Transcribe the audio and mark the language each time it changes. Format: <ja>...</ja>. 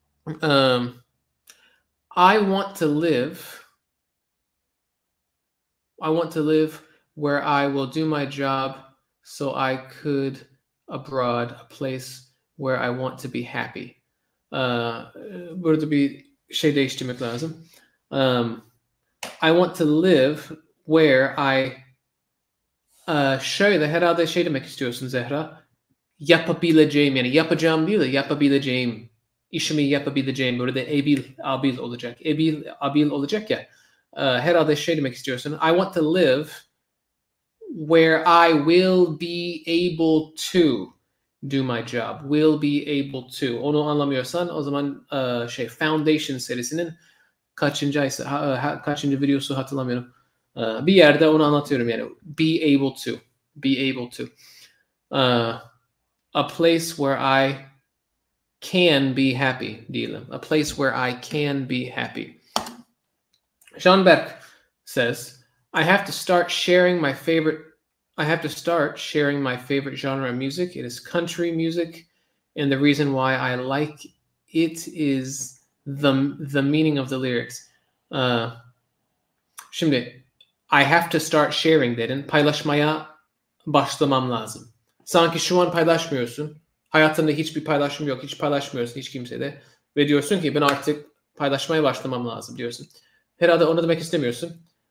<en>I want to live where I will do my job so I could abroad, a place where I want to be happy.</en> <tr>Burada bir şey değiştirmek lazım.</tr> <en>I want to live where I</en> <tr>şöyle herhalde şey demek istiyorsun</tr> <en>Zehra.</en> <tr>Yapabileceğim, yani yapacağım değil de yapabileceğim. İşimi yapabileceğim. Burada abil olacak. Abil olacak ya. Herhalde şey demek istiyorsun.</tr> <en>I want to live where I will be able to do my job. Will be able to.</en> <tr>Onu anlamıyorsan o zaman Foundation serisinin kaçıncı videosu hatırlamıyorum. Bir yerde onu anlatıyorum yani.</tr> <en>Be able to. Be able to. A place where I can be happy</en> <tr>diyelim.</tr> <en>A place where I can be happy. Jean Beck says, I have to start sharing my favorite genre of music. It is country music, and the reason why I like it is the meaning of the lyrics.</en> <tr>Şimdi</tr> <en>I have to start sharing</en> <tr>dedin. Paylaşmaya başlamam lazım. Sanki şu an paylaşmıyorsun. Hayatında hiçbir paylaşım yok. Hiç paylaşmıyorsun hiç kimsede. Ve diyorsun ki ben artık paylaşmaya başlamam lazım diyorsun. Herhalde onu demek istemiyorsun.</tr>